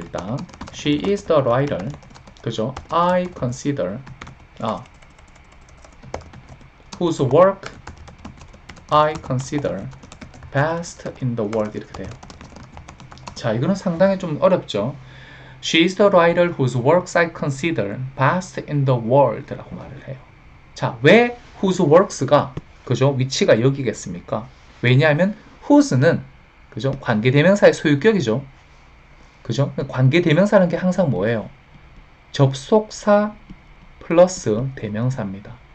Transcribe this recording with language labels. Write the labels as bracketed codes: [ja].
[ko] 일단 [en] She is the writer. [ko] 그죠? [en] I consider whose work I consider best in the world [ko] 이렇게 돼요. 자, 이거는 상당히 좀 어렵죠? [en] She is the writer whose works I consider best in the world [ko] 라고 말을 해요. 자, 왜 whose works가 그죠? 위치가 여기겠습니까? 왜냐하면 whose는 그죠? 관계대명사의 소유격이죠. 그죠? 관계대명사라는 게 항상 뭐예요? 접속사 플러스 대명사입니다.